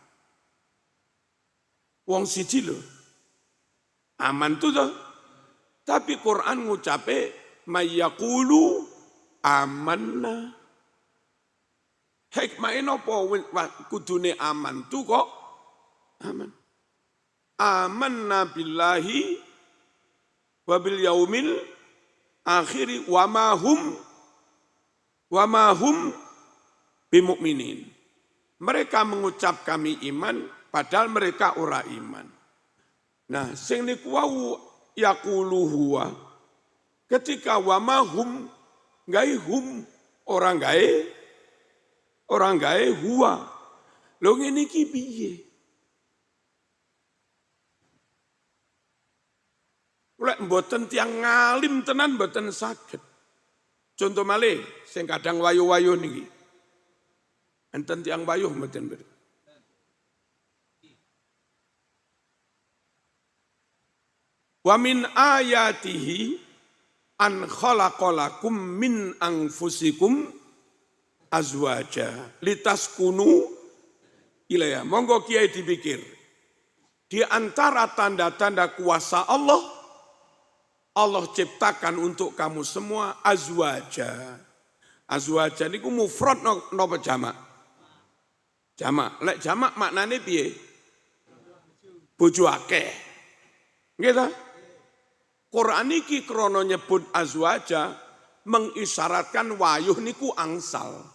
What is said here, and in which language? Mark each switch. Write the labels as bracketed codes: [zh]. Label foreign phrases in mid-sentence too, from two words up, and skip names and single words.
[jv] Wong siji lho. Amantu to. Tapi Quran ngucape [ar] من يقول آمنا. [jv] Hikmah napa kudune amantu kok aman. [ar] آمنا بالله وباليوم الآخر وما هم بمؤمنين. [id] Mereka mengucap kami iman padahal mereka [jv] ora iman. Nah, sing niku wau [ar] يقول هو. [jv] Ketika [ar] وما هم [jv] gawe hum orang gawe huwa. Lho ngene iki piye? Lek mboten tiang ngalim tenan mboten saged. Contoh malih sing kadang wayu-wayu niki. Enten tiang wayuh mboten ber. [ar] ومن آياته أن خلق لكم من أنفسكم أزواجا لتسكنوا إليها. [jv] Monggo kiai dipikir. [id] Di antara tanda-tanda kuasa Allah ciptakan untuk kamu semua azwaja. [jv] Azwaja niku mufrad napa jamak? Jamak. Lek jamak maknane piye? Bojo akeh. Nggih ta? Quran iki krana nyebut azwaja mengisyaratkan wayuh niku angsal.